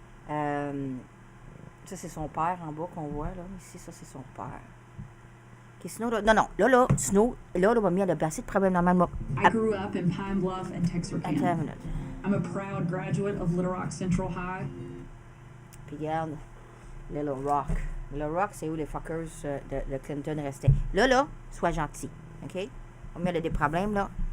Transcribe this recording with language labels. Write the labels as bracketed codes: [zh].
[fr] Ça, c'est son père en bas qu'on voit. Là. Ici, ça, c'est son père. Okay, sinon, là, sinon, là, mamie, elle a assez de problèmes normalement. [en] I grew up in Pine Bluff and Texarkana. I'm a proud graduate of Little Rock Central High. [fr] Puis regarde, Little Rock. Little Rock, c'est où les fuckers de Clinton restaient. Là, sois gentil, OK? Mamie, elle a des problèmes, là.